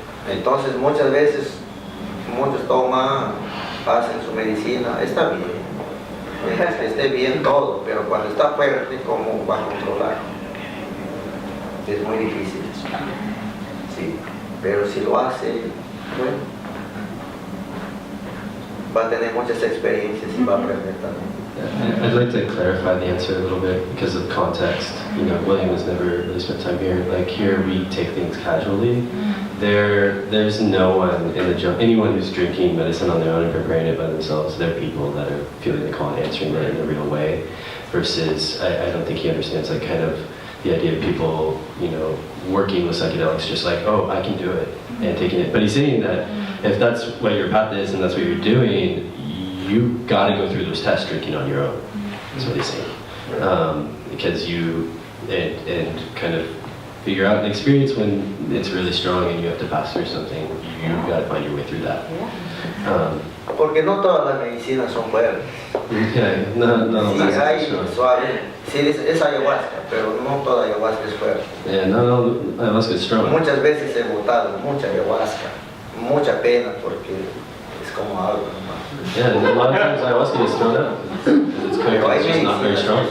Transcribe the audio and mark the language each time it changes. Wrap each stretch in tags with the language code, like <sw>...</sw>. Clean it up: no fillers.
<es>Entonces muchas veces, muchos toman, hacen su medicina, está bien, que esté bien todo, pero cuando está fuerte, ¿cómo va a controlar? Es muy difícil, sí, pero si lo hace, bueno, va a tener muchas experiencias y va a aprender también.</es> <en>Yeah, I'd like to clarify the answer a little bit because of context. You know, William has never really spent time here. Like here, we take things casually. There's no one in the jungle, anyone who's drinking medicine on their own and preparing it by themselves. They're people that are feeling the call and answering it in a real way. Versus, I don't think he understands like kind of the idea of people, you know, working with psychedelics just like, oh, I can do it and taking it. But he's saying that if that's what your path is and that's what you're doing, you got to go through those tests drinking on your own. That's what he's saying. Because you and kind of figure out an experience when it's really strong and you have to pass through something. You got to find your way through that.</en> <es>Porque no todas las medicinas son fuertes.</es> <en>Yeah, no,</en> <es>sí, hay suave. Sí, es ayahuasca, pero no toda ayahuasca es fuerte.</es> <en>Yeah, no, ayahuasca is strong.</en> <es>Muchas veces he botado mucha ayahuasca, mucha pena porque es como algo nomás.</es> <en>Yeah, a lot of times ayahuasca is thrown out. It's just not very strong.</en>